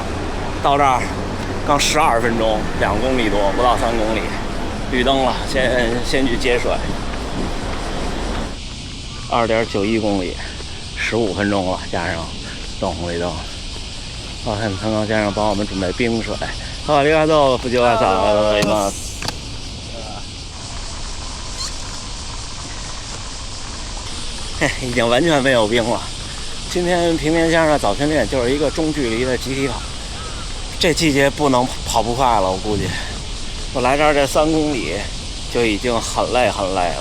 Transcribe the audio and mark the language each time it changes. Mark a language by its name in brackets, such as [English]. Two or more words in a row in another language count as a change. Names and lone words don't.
[Chinese] 到这儿刚12分钟，2公里多，不到3公里，绿灯了，先去接水。2.91公里，15分钟了，加上等红绿灯。好，看康康先生帮我们准备冰水。好， [Japanese] ありがとう、藤原さん、ありがとうございます。 [Chinese] 嘿，已经完全没有冰了。今天平田先生的早训练就是一个中距离的集体跑。这季节不能跑不快了，我估计。我来这儿这3公里就已经很累了。